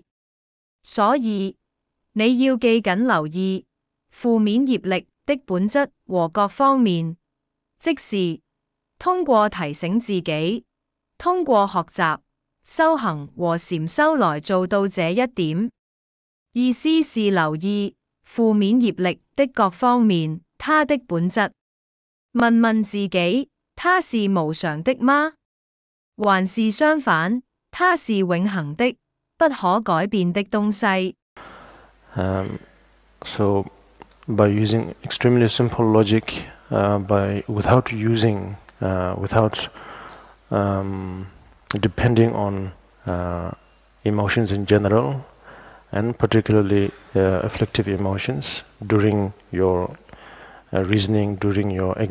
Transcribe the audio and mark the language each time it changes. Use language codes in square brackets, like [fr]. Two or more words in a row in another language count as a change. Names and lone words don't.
[zh] 所以，你要記緊留意負面業力的本質和各方面，即是通過提醒自己，通過學習、修行和禪修來做到這一點。意思是留意負面業力的各方面，它的本質。問問自己，它是無常的嗎？還是相反，它是永恆的、不可改變的東西。 [en] So by using extremely simple logic, without depending on emotions in general, and particularly afflictive emotions during your reasoning, during your